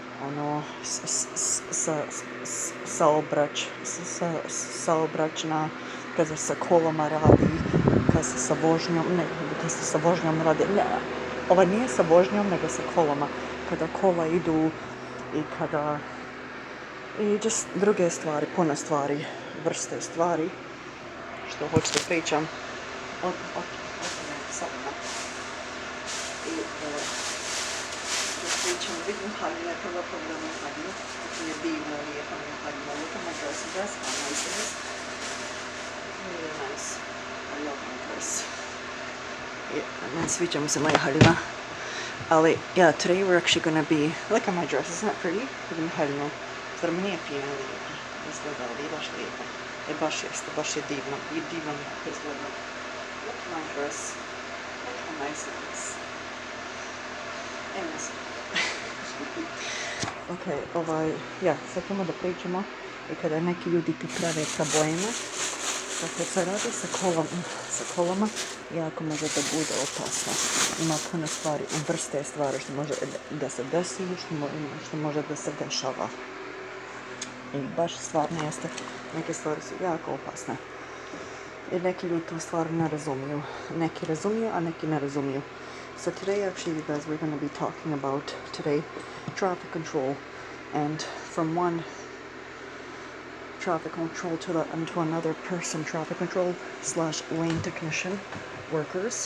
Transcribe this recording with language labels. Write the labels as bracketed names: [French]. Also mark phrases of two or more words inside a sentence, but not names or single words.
[Bosnian] saobraćna, kada sa kolama radi, kada se sa vožnjom radi, ne, ovo nije sa vožnjom, nego sa kolama, kada kola idu i just druge stvari, puno stvari, vrste stvari, što hoćete pričam o tome. I pričam, vidim haljine, prvo pogledam haljinu, kako je divno, lijepa mi je haljina, [English] look at my dressing dress, how nice it is. Really nice. I love my dress. [Bosnian] Ne sviđa mi se moja haljina. Ali, [English] yeah, today we're actually gonna be, look at my dress, isn't that pretty? [Bosnian] Vidim haljinu. Zar mi nije fina i lijepa? Izgleda ovdje baš lijepa. Baš jeste, baš je divno. I divno mi jako izgleda. [English] Look at my dress. Look how nice it is. Anyways. [Bosnian] Ok, sad ćemo da pričamo i kada neki ljudi ti prave probleme, kad se radi sa kolama, jako može da bude opasno. Ima puno stvari, vrste stvari što može da se desi, što može da se dešava. I baš stvarno jeste, neke stvari su jako opasne. I neki ljudi tu stvari ne razumiju. Neki razumiju, a neki ne razumiju. [English] So today, actually, you guys, we're going to be talking about traffic control, and from one traffic control to another person, traffic control / lane technician workers.